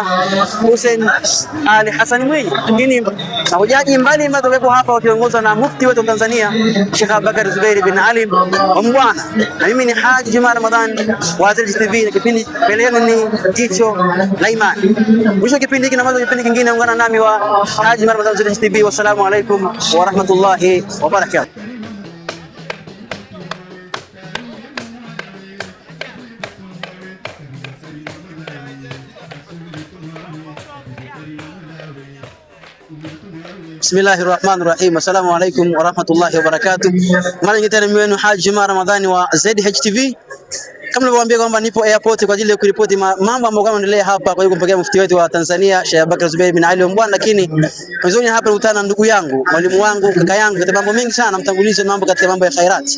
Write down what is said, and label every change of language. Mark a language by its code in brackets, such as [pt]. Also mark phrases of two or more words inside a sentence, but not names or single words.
[sw] Hussein Ali Hassan Mwinyi, lakini mahujaji mbalimbali watakapo hapa wakiongozwa na Mufti wetu wa Tanzania Sheikh Abubakar Zubeir bin Ali Ombwana. Na mimi ni Haji Ramadhan wa ZHTV, na kipindi mbele yenu ni jicho la imani. Mwisho kipindi hiki na mwanzo kipindi kingine, ungana nami wa Haji Ramadhan wa ZHTV. [ar] والسلام عليكم ورحمة الله وبركاته بسم الله الرحمن الرحيم. السلام عليكم ورحمة الله وبركاته. [sw] Mara nyingine tena mimi Haji Ramadhani wa ZHTV. Kama nilivyowaambia kwamba nipo airport kwa ajili ya kuripoti mambo ambayo yanaendelea hapa kwa kumpokea mufti wetu wa Tanzania Sheikh Abubakar Zubeir bin Ali Ombwana, lakini mwanzoni hapa nikutana na ndugu yangu, mwalimu wangu, kaka yangu katika mambo mengi sana, mtangulize mambo katika mambo ya khairat.